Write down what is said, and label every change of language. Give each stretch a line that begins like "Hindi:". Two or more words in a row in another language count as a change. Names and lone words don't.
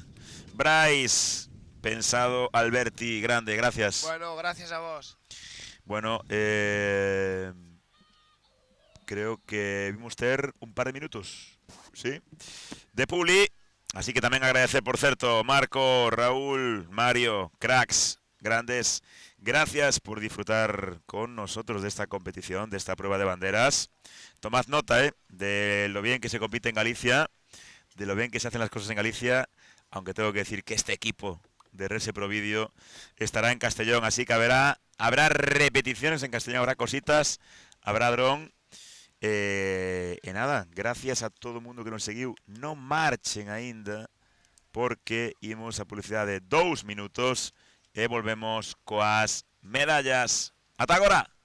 Spanish: Brais, pensado, Alberti, grande, gracias. Bueno, gracias a vos.
Galician: Bueno, creo que vimos ter un par de minutos, ¿sí? De Publi, así que tamén agradecer, por certo, Marco, Raúl, Mario, cracks,
Spanish: grandes, gracias por disfrutar con nosotros de esta competición, de esta prueba de banderas. Tomad nota, de lo bien que se compite en Galicia, de lo bien que se hacen las cosas en Galicia, aunque tengo que decir que este equipo de Rese Pro Video estará en Castellón, así que habrá repeticiones en Castellón, habrá cositas, habrá dron.
Galician: E nada, gracias a todo o mundo que nos seguiu. Non marchen aínda, porque imos a publicidade de 2 minutos e volvemos coas medallas. Ata agora!